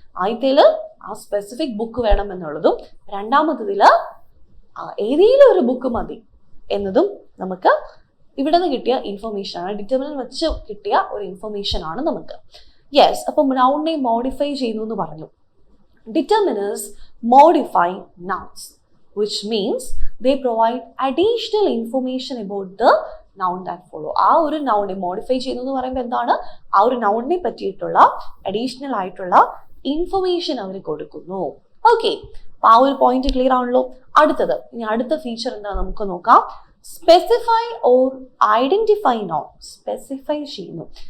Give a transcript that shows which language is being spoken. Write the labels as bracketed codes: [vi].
[ml] ആദ്യത്തേല് ആ specific book വേണം എന്നുള്ളതും, രണ്ടാമത്തേതില് ഏതെങ്കിലും ഒരു ബുക്ക് മതി എന്നതും നമുക്ക് ഇവിടെ നിന്ന് കിട്ടിയ ഇൻഫർമേഷൻ ആണ്. ഡിറ്റർമിനന്റ് വെച്ച് കിട്ടിയ ഒരു ഇൻഫർമേഷൻ ആണ് നമുക്ക്. യെസ്, അപ്പൊ നൗണിനെ മോഡിഫൈ ചെയ്യുന്നു എന്ന് പറഞ്ഞു. [en] Determiners modify nouns, which means they provide additional information about the noun that follow. [ml] ആ ഒരു നൗണിനെ മോഡിഫൈ ചെയ്യുന്നു എന്ന് പറയുമ്പോൾ എന്താണ്, ആ ഒരു നൗണിനെ പറ്റിയിട്ടുള്ള അഡീഷണൽ ആയിട്ടുള്ള ഇൻഫർമേഷൻ അവർ കൊടുക്കുന്നു. ഓക്കെ, അപ്പൊ ആ ഒരു പോയിന്റ് ക്ലിയർ ആണല്ലോ. അടുത്തത്, ഇനി അടുത്ത ഫീച്ചർ എന്താ നമുക്ക് നോക്കാം. [en] Specify or identify noun. [ml] Specify ചെയ്യുന്നു.